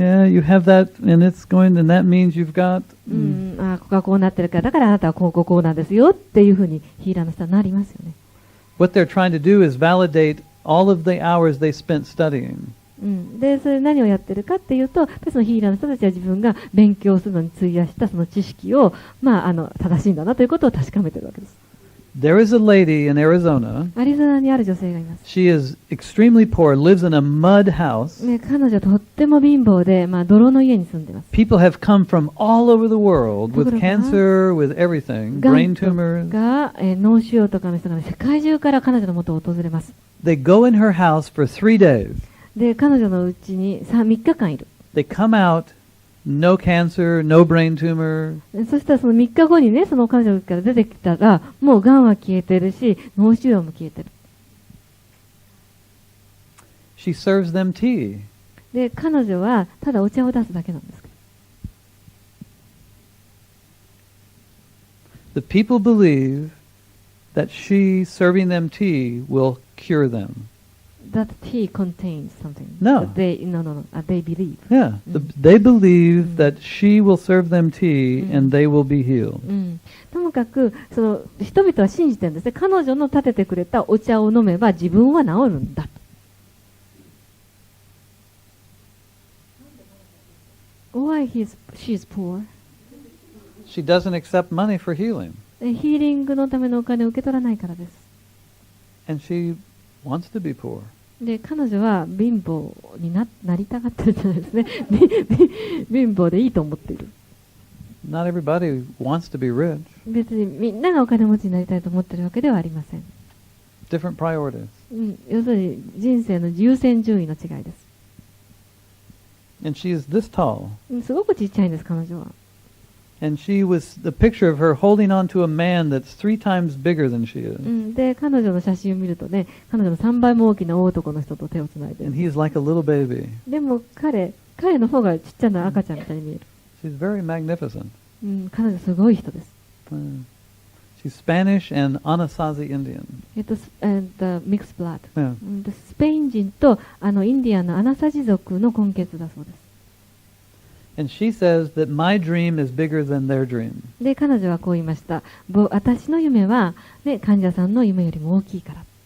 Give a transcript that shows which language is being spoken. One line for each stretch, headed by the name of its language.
English: yeah, you have that, and it's going, and that means you've got."
Japanese: ここがこうなってるから、だからあなたはこうなんですよっていうふうにヒーラーの人はなりますよね。
English: What they're trying to do is validate all of the hours they spent studying.
Japanese: で、それ何をやってるかっていうと、そのヒーラーの人たちは自分が勉強するのに費やしたその知識を、正しいんだなということを確かめてるわけです。
English: There is a lady in Arizona.
Japanese: アリゾナにある女性がいます。
English: She is extremely poor, lives in a mud house.
Japanese: 彼女はとっても貧乏で、泥の家に住んでます。
English: People have come from all over the world with cancer, with everything, brain tumors.
Japanese: が、脳腫瘍とかの人が世界中から彼女の元を訪れます。
English: They go in her house for 3 days.
Japanese: で、彼女のうちに3日間いる。
English: They come out, no cancer, no brain tumor.
Japanese: そしたらその3日後にね、その彼女から出てきたら、もう癌は消えてるし、脳腫瘍も消えてる。
English: She serves them tea.
Japanese: で、彼女はただお茶を出すだけなんです。
English: The people believe that she serving them tea will cure them. That tea contains something. No. They believe. Yeah, they believe that she will serve them tea and they will be healed.
Japanese: ともかくその人々は信じてるんですね。彼女の立ててくれたお茶を飲めば自分は治るんだ。
English: Why she's poor? She doesn't accept money for healing.
Japanese: ヒーリングのためのお金を受け取らないからです。
English: And she wants to be poor.
Japanese: で、彼女は貧乏に なりたがってるじゃないですね。貧乏でいいと思っている。
English: Not everybody wants to be rich.
Japanese: 別にみんながお金持ちになりたいと思ってるわけではありません。
English: Different priorities.
Japanese: 要するに人生の優先順位の違いです。
English: And she is this tall.
Japanese: すごくちっちゃいんです、彼女は。
English: And she was the picture of her holding on to a man that's 3 times bigger than she is.
Japanese: で、彼女の写真を見るとね、彼女の3倍も大きな大男の人と手をつないでる。
English: And he's like a little baby.
Japanese: でも彼の方がちっちゃな赤ちゃんみたいに見える。
English: She's very magnificent.
Japanese: 彼女すごい人です。
English: She's Spanish and Anasazi Indian. Mixed blood. ス Yeah.
Japanese: ペイン人とインディアンのアナサジ族の根血だそうです。
English: And she says that my dream is bigger than their dream.
Japanese: で、彼女はこう言いました。私の夢は、ね、患者さんの夢よりも大きいから。